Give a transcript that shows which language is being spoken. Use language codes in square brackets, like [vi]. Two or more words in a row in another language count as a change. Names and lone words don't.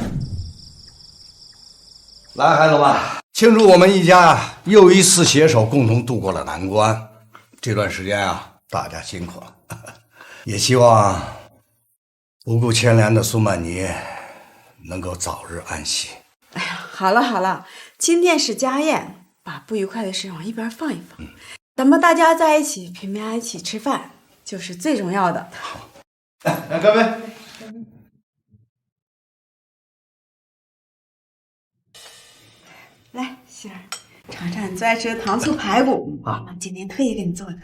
[zh] 來，孩子們，慶祝我們一家又一次攜手共同度過了難關。這段時間啊，大家辛苦了，也希望不顧牽連的蘇曼妮能夠早日安息。哎呀，好了好了，今天是家宴，把不愉快的事往一边放一放。咱们大家在一起平平安安一起吃饭，就是最重要的。好，来干杯！来，杏儿，尝尝你最爱吃的糖醋排骨啊，妈今天特意给你做的。